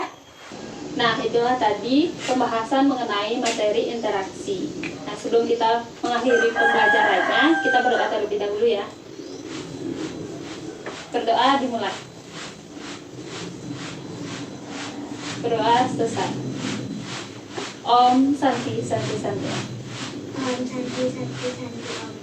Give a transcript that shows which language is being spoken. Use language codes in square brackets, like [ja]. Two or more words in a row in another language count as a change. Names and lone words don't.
[id] Nah, itulah tadi pembahasan mengenai materi interaksi. Nah, sebelum kita mengakhiri pembelajarannya, kita berdoa terlebih dahulu ya. Berdoa dimulai. Berdoa selesai. [sa] Om Santi Santi Santi. Om Santi Santi Santi Om.